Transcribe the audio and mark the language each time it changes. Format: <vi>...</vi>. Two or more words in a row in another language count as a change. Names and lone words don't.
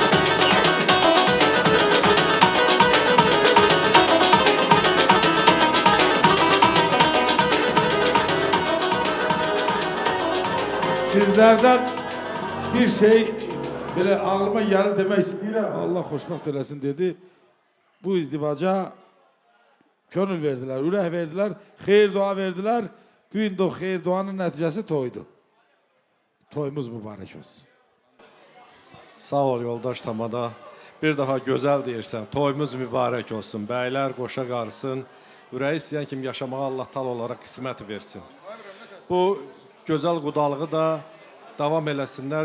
<tr>Sizlerden bir şey böyle ağlıma geldi demek istiyorum. Allah hoşbaht eylesin dedi. Bu izdivaca gönül verdiler, ürək verdiler, xeyir dua verdiler. Bugün de o xeyir duanın neticesi toydu. Toyumuz mübarek olsun.</tr> <az>Sağ ol yoldaş Tamada. Bir daha gözəl deyirsən. Toyumuz mübarək olsun. Bəylər qoşa qarsın. Ürəyi istəyən kimi yaşamağa Allah tal olaraq qismət versin. Bu gözəl qudalığı da davam eləsinlər.</az>